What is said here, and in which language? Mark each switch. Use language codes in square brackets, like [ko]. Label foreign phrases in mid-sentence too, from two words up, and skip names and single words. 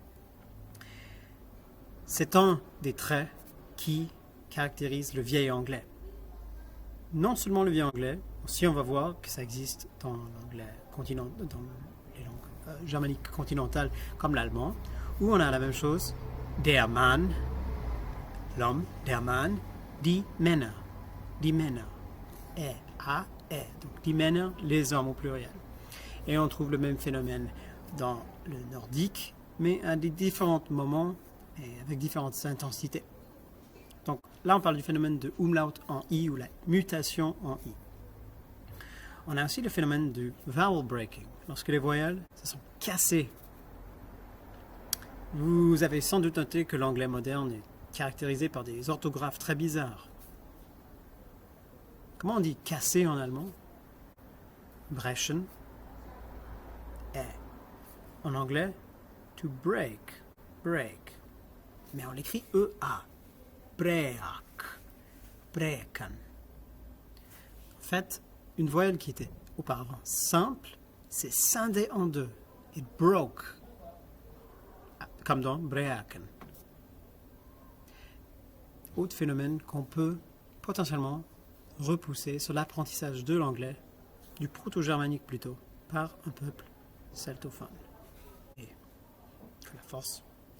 [fr] C'est un des traits qui caractérise le vieil anglais. Non seulement le vieil anglais, aussi on va voir que ça existe dans l'anglais dans les langues germaniques continentales comme l'allemand, où on a la même chose. [de] Der Mann, l'homme, der Mann, die Männer, E-A-E, donc die Männer, [fr] les hommes au pluriel. Et on trouve le même phénomène dans le nordique, mais à des différents moments et avec différentes intensités. Donc là, on parle du phénomène de umlaut en i ou la mutation en i. On a aussi le phénomène du [en] vowel breaking, [fr] lorsque les voyelles se sont cassées. Vous avez sans doute noté que l'anglais moderne est caractérisé par des orthographes très bizarres. Comment on dit casser en allemand? Brechen. Et en anglais, [en] to break. Break. [fr] Mais on l'écrit E-A. Break. [de] Breken. [fr] En fait, une voyelle qui était auparavant simple, s'est scindée en deux. [en] It broke. [fr] Comme dans breaken. Autre phénomène qu'on peut potentiellement repousser sur l'apprentissage de l'anglais, du proto-germanique plutôt, par un peuple celtophone. Et que la force